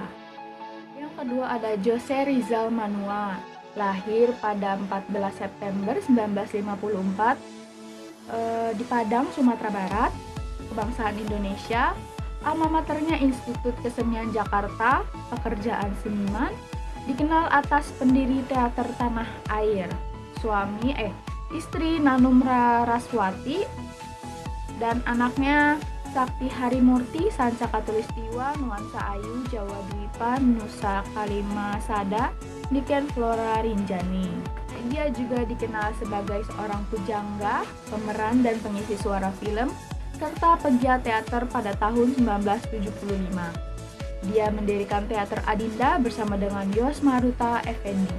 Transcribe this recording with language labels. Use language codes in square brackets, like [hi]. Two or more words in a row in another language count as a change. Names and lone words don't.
[id] Yang kedua ada Jose Rizal Manua, lahir pada 14 September 1954 di Padang, Sumatera Barat, kebangsaan Indonesia. Alma maternya Institut Kesenian Jakarta, pekerjaan seniman, dikenal atas pendiri teater Tanah Air, istri Nanum Raraswati, dan anaknya Sakti Harimurti, Sanca Katulistiwa, Nuansa Ayu, Jawa Dwipa, Nusa Kalimasada, Niken Flora Rinjani. Dia juga dikenal sebagai seorang pujangga, pemeran dan pengisi suara film, serta pegiat teater pada tahun 1975. Dia mendirikan Teater Adinda bersama dengan Yos Maruta Effendi.